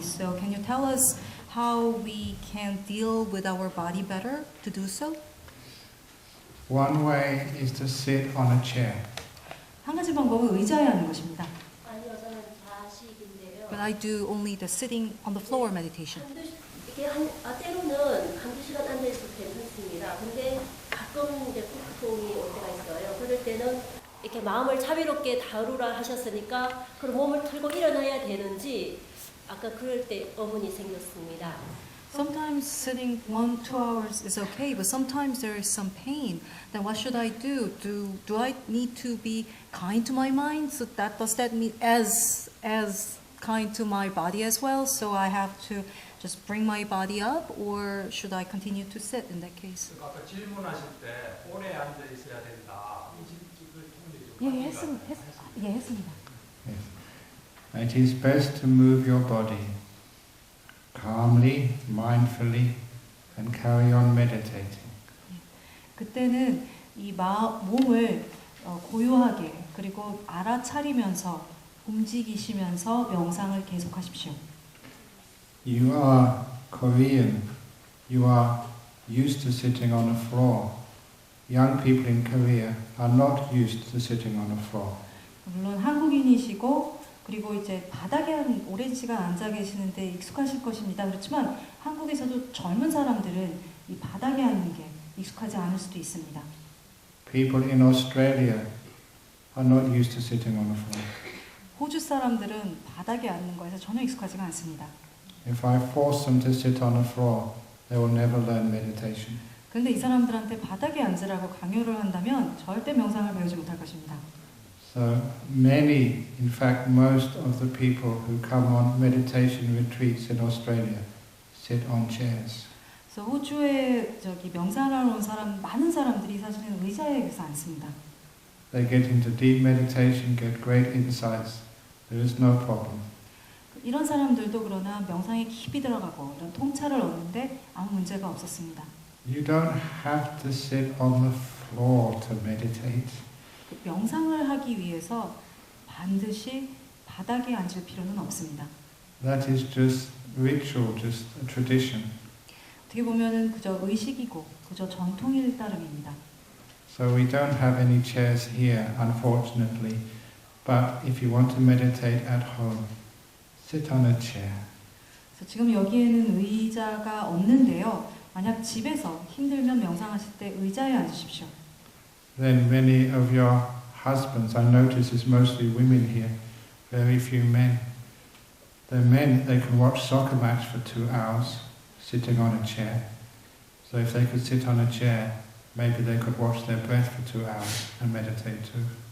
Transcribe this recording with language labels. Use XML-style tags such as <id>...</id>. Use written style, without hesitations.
<en>So can you tell us how we can deal with our body better to do so? One way is to sit on a chair.</en> <ko>한 가지 방법은 의자에 하는 것입니다. 아니요, 저는 좌식인데요.</ko> <en>But I do only the sitting on the floor meditation.</en> <ko>이게 때로는 한두 시간 앉아 있어도 괜찮습니다. 근데 가끔 이제腹痛이 올 때가 있어요. 그럴 때는 이렇게 마음을 자비롭게 다루라 하셨으니까 그럼 몸을 틀고 일어나야 되는지 아까 그럴 때 의문이 생겼습니다.</ko> <en>Sometimes sitting 1-2 hours is okay, but sometimes there is some pain. Then what should I do? Do I need to be kind to my mind? So does that mean as kind to my body as well? So I have to just bring my body up, or should I continue to sit in that case?</en> <ko>아까 질문하실 때 오래 앉아 있어야 된다. 이 했습니다.</ko> <en>Yes. It is best to move your body calmly, mindfully, and carry on meditating.</en> <ko>그때는 이 몸을 고요하게 그리고 알아차리면서 움직이시면서 명상을 계속하십시오.</ko> <en>You are Korean. You are used to sitting on a floor. Young people in Korea are not used to sitting on a floor.</en> <ko>물론 한국인이시고 그리고 이제 바닥에 한 오랜 시간 앉아 계시는데 익숙하실 것입니다. 그렇지만 한국에서도 젊은 사람들은 이 바닥에 앉는 게 익숙하지 않을 수도 있습니다.</ko> <en>People in Australia are not used to sitting on a floor.</en> <ko>호주 사람들은 바닥에 앉는 거에서 전혀 익숙하지가 않습니다.</ko> <en>If I force them to sit on a floor, they will never learn meditation.</en> <ko>그런데 이 사람들한테 바닥에 앉으라고 강요를 한다면 절대 명상을 배우지 못할 것입니다.</ko> <en>So many, in fact most of the people who come on meditation retreats in Australia sit on chairs.</en> <ko>그래서 호주에 명상하러 온 많은 사람들이 사실은 의자에 계서 앉습니다.</ko> <en>They get into deep meditation, get great insights. There is no problem.</en> <ko>이런 사람들도 그러나 명상에 깊이 들어가고 이런 통찰을 얻는데 아무 문제가 없었습니다.</ko> <en>You don't have to sit on the floor to meditate.</en> <ko>명상을 하기 위해서 반드시 바닥에 앉을 필요는 없습니다.</ko> <en>That is just ritual, just a tradition.</en> <ko>어떻게 보면은 그저 의식이고 그저 전통일 따름입니다.</ko> <en>So we don't have any chairs here, unfortunately. But if you want to meditate at home, sit on a chair.</en> <ko>그래서 지금 여기에는 의자가 없는데요. 만약 집에서 힘들면 명상하실 때 의자에 앉으십시오.</ko> <en>Then many of your husbands, I notice it's mostly women here, very few men. The men, they can watch soccer match for 2 hours, sitting on a chair. So if they could sit on a chair, maybe they could watch their breath for 2 hours and meditate too.</en>